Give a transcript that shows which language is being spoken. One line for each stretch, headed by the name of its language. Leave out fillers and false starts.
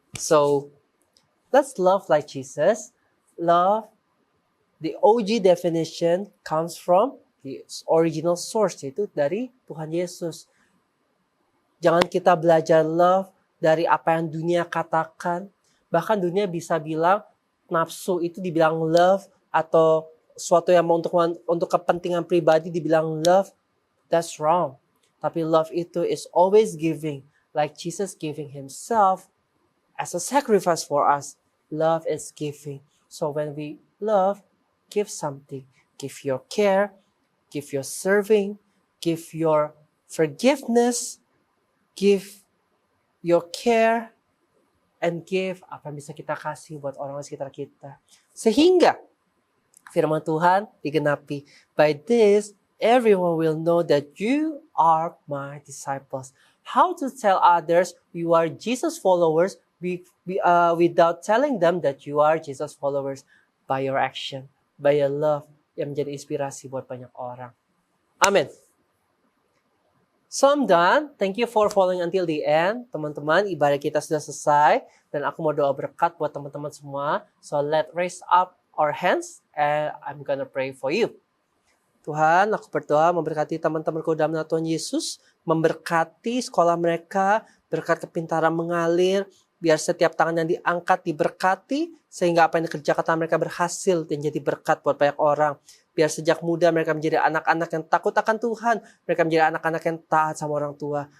English: So, let's love like Jesus. Love, the OG definition comes from the original source,
Indonesian: yaitu dari Tuhan Yesus. Jangan kita belajar love dari apa yang dunia katakan. Bahkan dunia bisa bilang nafsu itu dibilang love, atau suatu yang untuk kepentingan pribadi dibilang love.
English: That's wrong.
Indonesian: Tapi love itu
English: is always giving, like Jesus giving himself as a sacrifice for us. Love is giving. So when we love, give something. Give your care, give your serving, give your forgiveness, give your care, and give
Indonesian: apa yang bisa kita kasih buat orang di sekitar kita. Sehingga firman Tuhan digenapi.
English: By this, everyone will know that you are my disciples. How to tell others you are Jesus followers without telling them that you are Jesus followers? By your action, by your love,
Indonesian: yang menjadi inspirasi buat banyak orang. Amin.
English: So I'm done. Thank you for following until the end.
Indonesian: Teman-teman, ibadah kita sudah selesai. Dan aku mau doa berkat buat teman-teman semua.
English: So let's raise up our hands and I'm gonna pray for you.
Indonesian: Tuhan, aku berdoa memberkati teman-temanku dalam nama Tuhan Yesus. Memberkati sekolah mereka, berkat kepintaran mengalir. Biar setiap tangan yang diangkat diberkati. Sehingga apa yang dikerjakan mereka berhasil dan jadi berkat buat banyak orang. Biar sejak muda mereka menjadi anak-anak yang takut akan Tuhan. Mereka menjadi anak-anak yang taat sama orang tua.